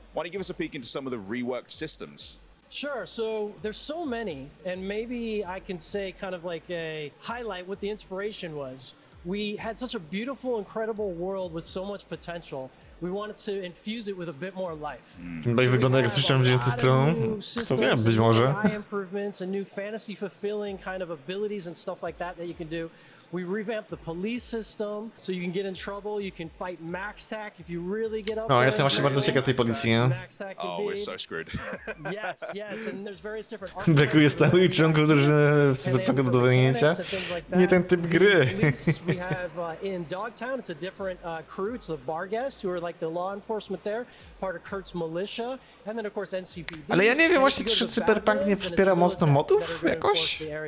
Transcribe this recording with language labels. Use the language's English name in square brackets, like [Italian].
[English] Why don't you give us a peek into some of the reworked systems? Sure. So there's so many, and maybe I can say kind of like a highlight what the inspiration was. We had such a beautiful, incredible world with so much potential. We wanted to infuse it with a bit more life. [Polish] Chyba wygląda jak coś tam wzięte z tronu. Kto wie, być może. [English] Improvements and new fantasy fulfilling kind of abilities and stuff like that you can do. We revamped the police system, so you can get in trouble, you can fight max tack if you really get up. [Polish] No, jestem właśnie bardzo ciekaw tej policji, nie? [English] Oh, we're so screwed. Yes, and there's various different [Polish] Brakuje stałych członków drużyny w Cyberpunku do dowolnięcia. Nie ten typ gry. [English] We have in Dogtown, it's a different crew. It's the bar guests who are like the law enforcement there, part of Kurt's militia, and then of course NCPD. [Polish] Ale ja nie wiem właśnie, czy Cyberpunk nie wspiera mocno modów jakoś?